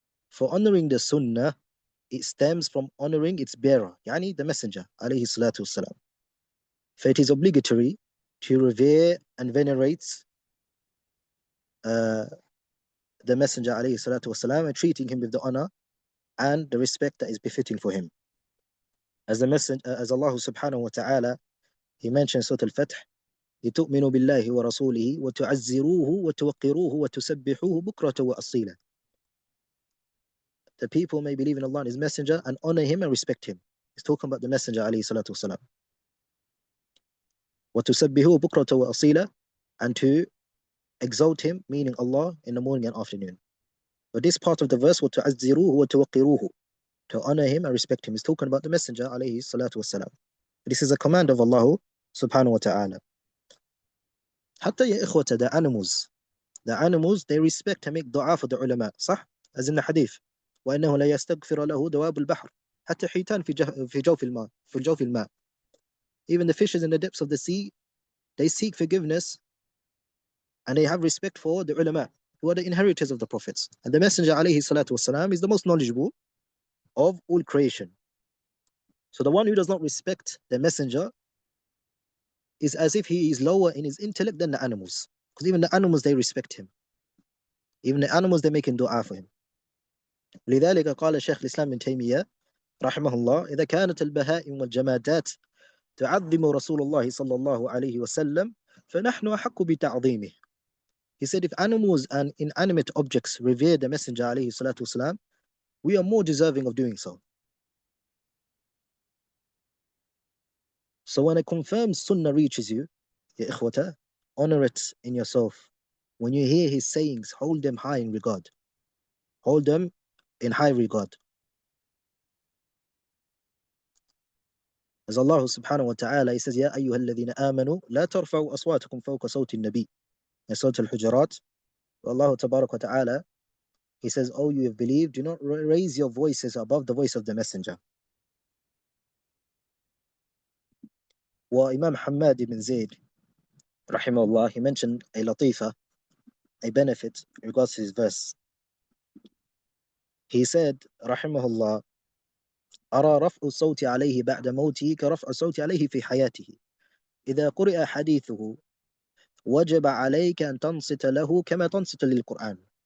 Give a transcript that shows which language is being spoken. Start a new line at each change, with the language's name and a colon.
English: For honoring the Sunnah, it stems from honoring its bearer, yani the Messenger alayhi salatu wassalam. For it is obligatory to revere and venerate the Messenger alayhi salatu wasalam, and treating him with the honor and the respect that is befitting for him. As Allah subhanahu wa ta'ala, He mentions Surah Al-Fath,
Arabic: لتؤمنوا بالله ورسوله وتعزروه وتوقروه وتسبحوه بكرة وأصيلا.
English: The people may believe in Allah and His Messenger and honor Him and respect Him. He's talking about the Messenger عليه الصلاة والسلام.
Arabic: وتسبحوه بكرة وأصيلا,
English: and to exalt Him, meaning Allah, in the morning and afternoon. But this part of the verse,
Arabic: وتعزروه وتوقروه,
English: to honor Him and respect Him, is talking about the Messenger عليه الصلاة والسلام. This is a command of Allah subhanahu wa ta'ala.
Arabic: حتى يا إخوة,
English: the animals, they respect and make dua for the ulama,
Arabic: صح?
English: As in the hadith,
Arabic: وأنه لا يستغفر له دواب البحر حتى حيتان في جوف الماء في جوف الماء.
English: Even the fishes in the depths of the sea, they seek forgiveness and they have respect for the ulama, who are the inheritors of the prophets. And the Messenger عليه الصلاة والسلام is the most knowledgeable of all creation. So the one who does not respect the Messenger is as if he is lower in his intellect than the animals. Because even the animals, they respect him. Even the animals, they're making dua for him.
Arabic: لذلك قال شيخ الإسلام ابن تيمية رحمه الله: إذا كانت البهائم والجمادات تعظم رسول الله صلى الله عليه وسلم فنحن أحق بتعظيمه.
English: He said, if animals and inanimate objects revere the Messenger عليه الصلاة والسلام, we are more deserving of doing so. So when a confirmed sunnah reaches you, ya ikhwata, honor it in yourself. When you hear his sayings, hold them high in regard. Hold them in high regard. As Allah subhanahu wa ta'ala, He says,
Arabic: يا أيها الذين آمنوا لا ترفعوا أصواتكم فوق صوت النبي.
English: In Surah Al-Hujurat, Allah tabarak wa ta'ala, He says, oh, you have believed, do not raise your voices above the voice of the Messenger. Wa Imam Hamad ibn Zayd, rahimahullah, he mentioned a latifa, a benefit in regards to his verse. He said,
Arabic: rahimahullah, أرى رفع الصوت عليه بعد موته كرفع الصوت عليه في حياته. إذا قرئ حديثه وجب عليك أن تنصت له كما تنصت للقرآن.